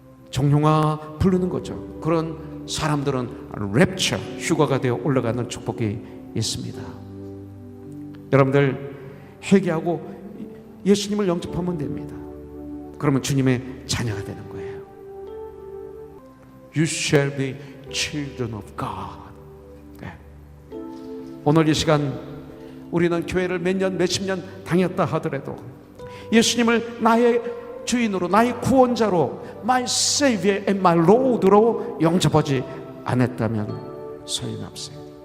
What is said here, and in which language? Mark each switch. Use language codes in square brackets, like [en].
[ko] 정령아 부르는 거죠. 그런 사람들은 랩처, 휴가가 되어 올라가는 축복이 있습니다. 여러분들 회개하고 예수님을 영접하면 됩니다. 그러면 주님의 자녀가 되는 거예요. [en] You shall be children of God. [ko] 네. 오늘 이 시간 우리는 교회를 몇 년, 몇십 년 다녔다 하더라도 예수님을 나의 주인으로, 나의 구원자로, [en] my Savior and my Lord [ko] 로 영접하지 않았다면 소용없어요.